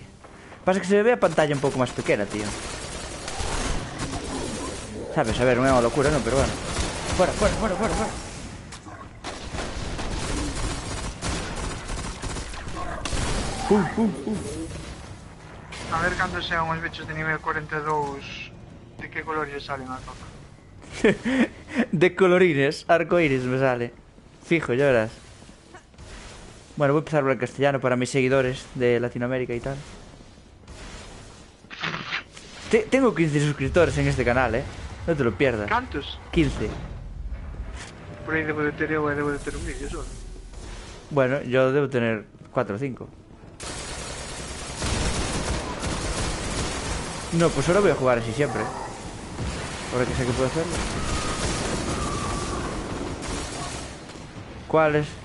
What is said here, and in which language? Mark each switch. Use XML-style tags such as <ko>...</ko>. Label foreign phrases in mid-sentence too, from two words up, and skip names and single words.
<gl>Pasa que se ve a pantalla un pouco máis pequena, tío. Sabes, a ver, non é unha locura, non, pero bueno. Fora, fora, fora, fora, fora. A ver cando sean os bichos de nivel 42, de que colores salen a Coca.</gl> <es>De colorines, arcoíris me sale. Fijo, ya verás. Bueno, voy a empezar a hablar castellano para mis seguidores de Latinoamérica y tal. Tengo 15 suscriptores en este canal, no te lo pierdas.</es> <gl>Cantos? 15. Por aí debo de ter eu e debo de ter un vídeo solo.</gl> <es>Bueno, yo debo tener 4 o 5. No, pues ahora voy a jugar así siempre. Ahora que sé que puedo hacerlo. ¿Cuáles?</es>